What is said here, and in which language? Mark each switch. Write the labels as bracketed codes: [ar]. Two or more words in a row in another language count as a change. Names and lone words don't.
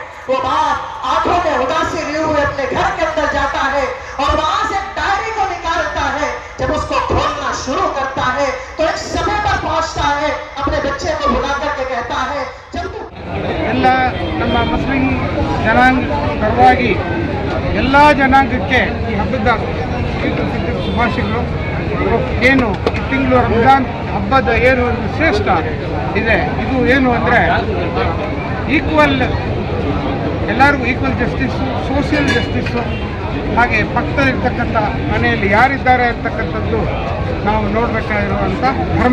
[hi] वो बाप आंखों में उदासी लिए हुए अपने घर के अंदर जाता है और वहां से डायरी को निकालता है। जब उसको खोलना शुरू करता है तो एक समय पर पहुंचता है, अपने बच्चे को बुला करके कहता है जब तू [kn] ಎಲ್ಲ ನಮ್ಮ ಮುಸ್ಲಿಂ ಜನಾಂಗ ಪರವಾಗಿ ಎಲ್ಲ ಜನಾಂಗಕ್ಕೆ ಈ ಹಬ್ಬದ ಶುಭಾಶಯಗಳು. ಏನು ತಿಂಗಳು ರಂಜಾನ್ ಹಬ್ಬದ ಏನು ಒಂದು ಶ್ರೇಷ್ಠ ಇದೆ, ಇದು ಏನು ಅಂದರೆ ಈಕ್ವಲ್, ಎಲ್ಲರಿಗೂ [en] equal justice, social justice, [kn] ಹಾಗೆ ಪಕ್ಕದಲ್ಲಿರ್ತಕ್ಕಂಥ ಮನೆಯಲ್ಲಿ ಯಾರಿದ್ದಾರೆ ಅಂತಕ್ಕಂಥದ್ದು ನಾವು ನೋಡಬೇಕಾಗಿರುವಂಥ ಧರ್ಮ.